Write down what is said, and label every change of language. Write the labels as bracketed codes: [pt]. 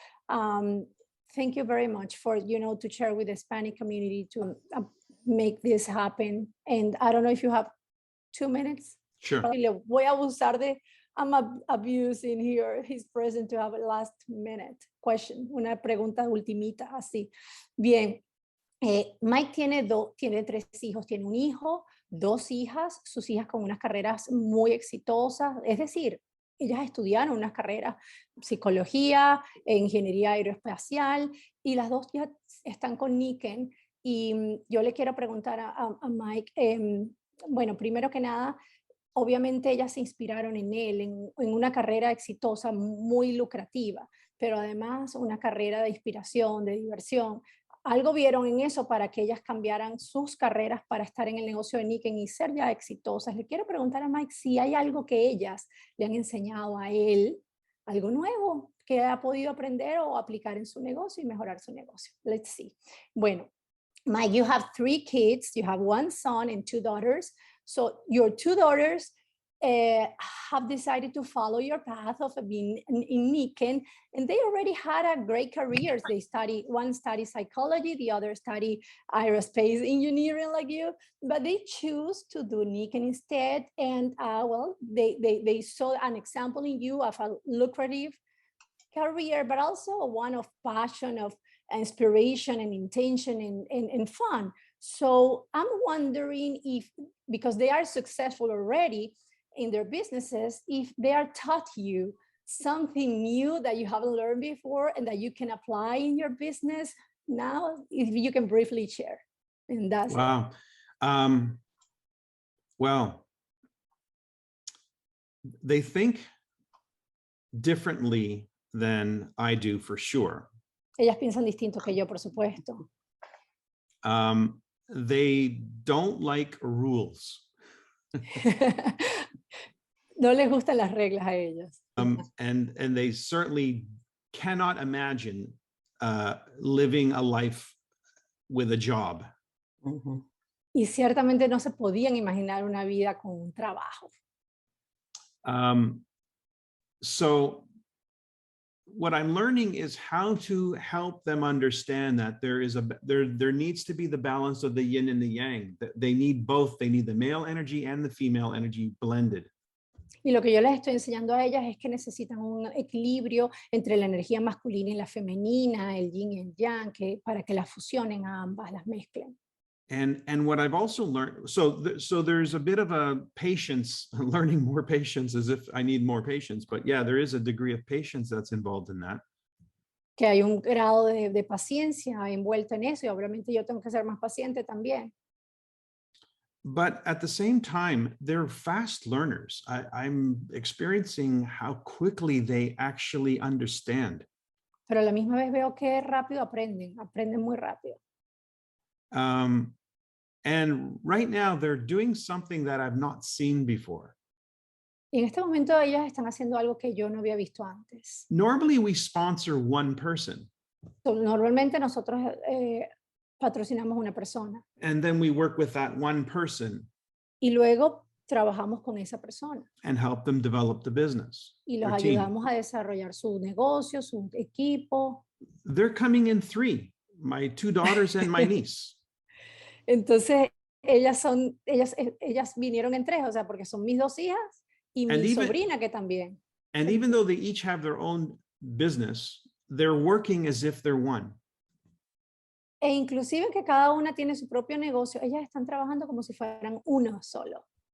[en] Thank you very much for, to share with the Hispanic community to make this happen. And I don't know if you have 2 minutes. Sure. [es] Voy a abusar [en] I'm abusing here his presence to have a last minute question, [es] una pregunta ultimita, así. Bien, Mike tiene 3 hijos, tiene un hijo, 2 hijas, sus hijas con unas carreras muy exitosas, es decir, ellas estudiaron unas carreras, psicología, ingeniería aeroespacial, y las 2 ya están con Niken. Y yo le quiero preguntar a Mike, bueno, primero que nada, obviamente ellas se inspiraron en él, en una carrera exitosa, muy lucrativa, pero además una carrera de inspiración, de diversión. Algo vieron en eso para que ellas cambiaran sus carreras para estar en el negocio de Niken y ser ya exitosas. Le quiero preguntar a Mike si hay algo que ellas le han enseñado a él, algo nuevo que ha podido aprender o aplicar en su negocio y mejorar su negocio. [en] Let's see. Bueno, Mike, you have 3 kids. You have 1 son and 2 daughters. So your 2 daughters have decided to follow your path of being in Niken, and they already had a great careers. One study psychology, the other study aerospace engineering like you, but they choose to do Niken instead. And well, they saw an example in you of a lucrative career, but also one of passion, of inspiration and intention and fun. So I'm wondering if, because they are successful already in their businesses, if they are taught you something new that you haven't learned before and that you can apply in your business now, if you can briefly share. And that's wow. Well, they think differently than I do, for sure. [es] Ellas piensan distinto que yo, por supuesto. [en] They don't like rules. [es] No les gustan las reglas a ellas. [en] And they certainly cannot imagine living a life with a job. [es] Y ciertamente no se podían imaginar una vida con un trabajo. [en] So what I'm learning is how to help them understand that there needs to be the balance of the yin and the yang. They need both. They need the male energy and the female energy blended. [es] Y lo que yo les estoy enseñando a ellas es que necesitan un equilibrio entre la energía masculina y la femenina, el yin y el yang, para que las fusionen a ambas, las mezclen. [en] And what I've also learned, so there's a bit of a patience, learning more patience, as if I need more patience, but yeah, there is a degree of patience that's involved in that. [es] Que hay un grado de paciencia envuelto en eso, y obviamente yo tengo que ser más paciente también. [en] But at the same time, they're fast learners. I'm experiencing how quickly they actually understand. [es] Pero a la misma vez veo que rápido aprenden muy rápido. [en] And right now they're doing something that I've not seen before. [es] Y en este momento ellas están haciendo algo que yo no había visto antes. [en] Normally we sponsor one person. [es] Normalmente nosotros patrocinamos una persona. [en] And then we work with that one person. [es] Y luego trabajamos con esa persona. [en] And help them develop the business. [es] Y los ayudamos a desarrollar su negocio, su equipo. [en] They're coming in 3, my 2 daughters and my niece. [es] Entonces, ellas vinieron en 3, o sea, porque son mis 2 hijas y mi sobrina que también. [en] And even though they each have their own business, they're working as if they're one. [es] E inclusive que cada una tiene su propio negocio, ellas están trabajando como si fueran uno solo.